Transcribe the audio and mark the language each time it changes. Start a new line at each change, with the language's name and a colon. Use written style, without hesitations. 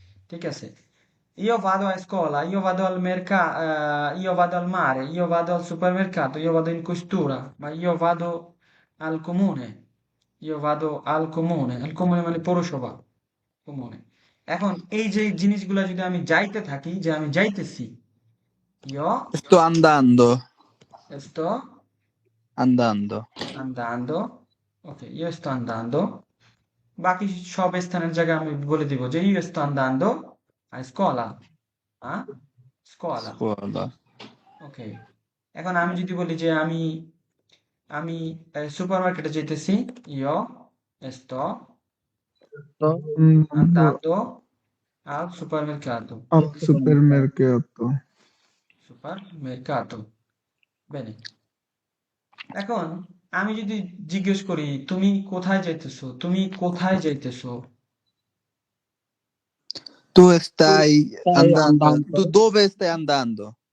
Bangla: ঠিক আছে,
Italian: io vado a scuola, io vado al mercato, io vado al mare, io vado al supermercato, io vado in questura, ma io vado al comune, io vado al comune
Bangla: মানে পৌরসভা,
Italian: comune।
Bangla: এখন এই যে জিনিসগুলো যদি আমি যাইতে থাকি, যে আমি যাইতেছি, io
Italian: Sto andando, sto andando. andando, ok, io sto andando,
Bangla: বাকি সব স্থানের জায়গায় আমি বলে দিব যে
Italian: io sto andando a scuola, a scuola, Scuola.
Bangla: ওকে। এখন আমি যদি বলি যে আমি আমি সুপারমার্কেটে যেতেছি,
Italian: io sto Andando andando al supermercato, al supermercato. supermercato।
Bangla: বেনে এখন আমি যদি জিজ্ঞেস করি তুমি কোথায় যাইতেছো, তুমি কোথায় যাইতেছো?
Italian: Tu stai Stai andando. andando Tu dove stai andando?